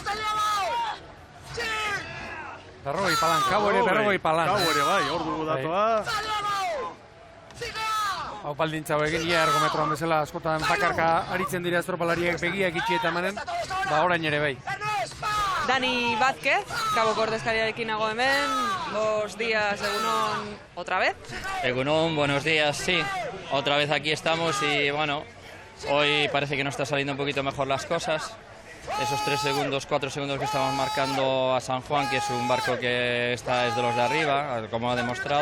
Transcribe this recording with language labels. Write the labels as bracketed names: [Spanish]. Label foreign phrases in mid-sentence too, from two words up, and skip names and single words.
[Basque] Berrogei palan, Kabo ere 40 palan. Kabo ere bai, hor dugu datua. Hau baldintza egin, ia ergometroan bezala askotan bakarka aritzen dira estropalariak begiak itxi eta manen, orain ere bai. Dani Vázquez, Kaboko ordezkariarekin nago hemen, 2 días, egunon, [Spanish] otra vez. Egunon, buenos días, sí. Otra vez aquí estamos y bueno, hoy parece que nos está saliendo un poquito mejor las cosas. Esos 3 segundos, 4 segundos que estamos marcando a San Juan, que es un barco que es de los de arriba, como ha demostrado.